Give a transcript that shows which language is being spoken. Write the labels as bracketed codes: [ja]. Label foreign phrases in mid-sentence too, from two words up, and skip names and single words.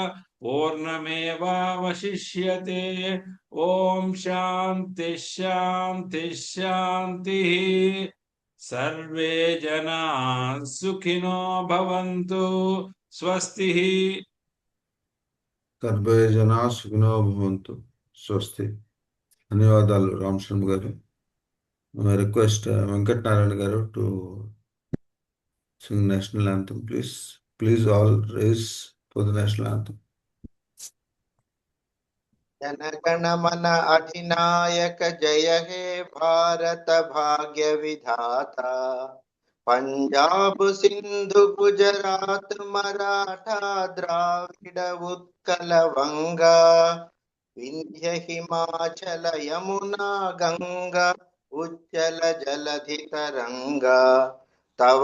[sa] पूर्णमेवावशिष्यते ॐ शान्ति शान्ति शान्तिः सर्वे जनाः सुखिनो भवन्तु स्वस्तिः सर्वे जनाः सुखिनो भवन्तु स्वस्ति. [te] ధన్యవాదాలు రామ్ శర్మ గారు. [en] I request Venkat Narayan garu to sing national anthem, please. Please all raise for the national anthem. [bn] জনগণ মন অধিনায়ক জয় হে ভারত ভাগ্য বিধাতা পঞ্জাব সিন্ধু গুজরাট মারাঠা দ্রাবিড় উৎকল বঙ্গ বিন্ধ্য হিমাচল যমুনা গঙ্গা উচ্ছল জলধি তরঙ্গ তব